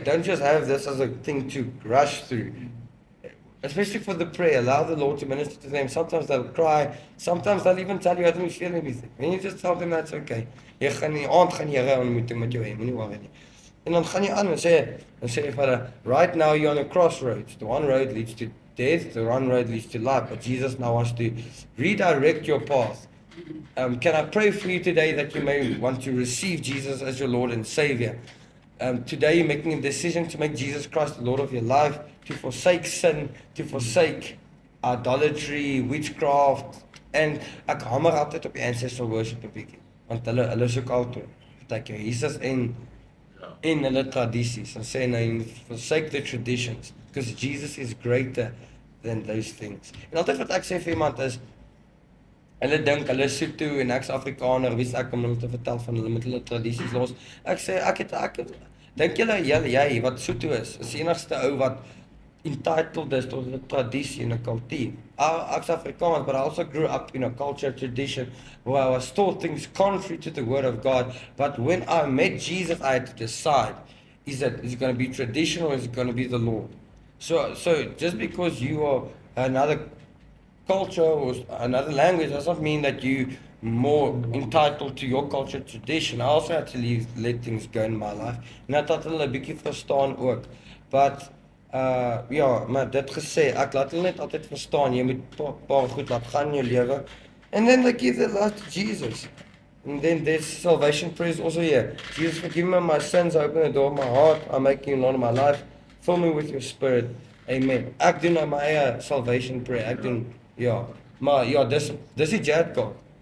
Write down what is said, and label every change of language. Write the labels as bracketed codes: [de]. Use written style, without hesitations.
[en] Don't just have this as a thing to rush through. Especially for the prayer, allow the Lord to minister to them. Sometimes they'll cry. Sometimes they'll even tell you, I don't feel anything. And you just tell them that's okay. [af] Jy gaan die aand gaan jy Here ontmoeting met jou hê, moenie worry nie. En dan gaan jy aan en sê vir hulle, [en] right now you're on a crossroads. The one road leads to death, the one road leads to life. But Jesus now wants to redirect your path. Can I pray for you today that you may want to receive Jesus as your Lord and Savior? Today you're making a decision to make Jesus Christ the Lord of your life, to forsake sin, to forsake idolatry, witchcraft, [af] en ek hamer altyd op die ancestral worship 'n bietjie, want hulle soek altyd partykeer Jesus en hulle tradisies, en sê nou [en] forsake the traditions, because Jesus is greater than those things. [af] En altyd wat ek sê vir iemand is, hulle dink hulle is Sotho en ek's Afrikaner, wie's ek om hulle te vertel van hulle met hulle tradisies los? Ek sê ek dink jy wat Sotho is die enigste ou wat entitled is tot 'n tradisie en 'n kultuur. Ek's Afrikaans, [en] but I also grew up in a culture tradition where I was taught things contrary to the word of God. But when I met Jesus, I had to decide, is it going to be traditional or is it going to be the Lord? So just because you are another culture or another language does not mean that you more entitled to your culture tradition. I also had to let things go in my life. [af] En ek het hulle 'n bietjie verstaan ook. But maar dit gesê, ek laat hulle net altyd verstaan, jy moet paar goed laat gaan in jou lewe. [en] And then they give their life to Jesus. And then there's salvation prayers also here. Jesus, forgive me my sins, open the door of my heart, I make you Lord of my life, fill me with your spirit. [af] Amen. Ek doen nou my eie salvation prayer. Ek doen maar dis die jet God.